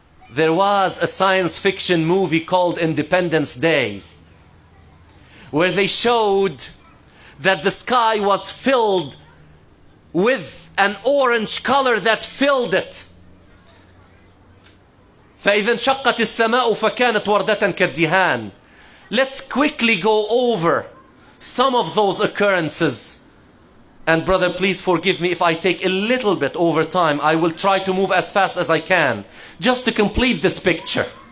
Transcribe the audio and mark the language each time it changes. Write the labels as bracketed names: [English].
[English] There was a science fiction movie called Independence Day, where they showed that the sky was filled with an orange color that filled it. [Arabic] فإذا انشقت السماء فكانت وردة كالدهان. [English] Let's quickly go over some of those occurrences. And brother, please forgive me if I take a little bit over time. I will try to move as fast as I can, just to complete this picture.